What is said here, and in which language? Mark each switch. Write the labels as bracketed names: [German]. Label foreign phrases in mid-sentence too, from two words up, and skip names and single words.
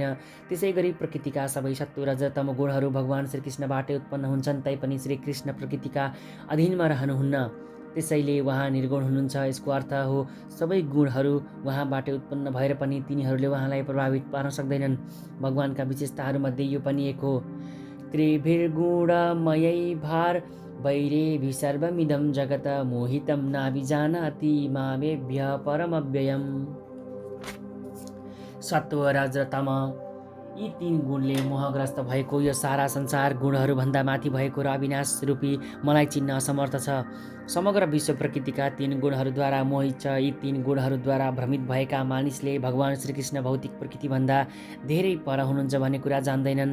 [Nepali] त्यसै गरी प्रकृतिका सबै सत्व रज तम गुणहरू भगवान श्रीकृष्णबाटै उत्पन्न हुन्छन्, तैपनि श्रीकृष्ण प्रकृतिका अधीनमा रहनुहुन्न। त्यसैले उहाँ निर्गुण हुनुहुन्छ। यसको अर्थ हो सबै गुणहरू उहाँबाटै उत्पन्न भएर पनि तिनीहरूले उहाँलाई प्रभावित पार्न सक्दैनन्। भगवानका विशेषताहरूमध्ये यो पनि एक हो। [Sanskrit] त्रिभिर्गुणमयै भार वैरेभिः सर्वमिदं जगत् मोहितं नाभिजानाति मामेभ्यः परमव्ययम्। [Nepali] सत्व रज र तम यी 3 गुणले मोहग्रस्त भएको यो सारा संसार गुणहरूभन्दा माथि भएको र अविनाश रूपी मलाई चिन्न असमर्थ छ। समग्र विश्व प्रकृतिका 3 गुणहरूद्वारा मोहित छ। यी 3 गुणहरूद्वारा भ्रमित भएका मानिसले भगवान श्रीकृष्ण भौतिक प्रकृतिभन्दा धेरै पर हुनुहुन्छ भन्ने कुरा जान्दैनन्।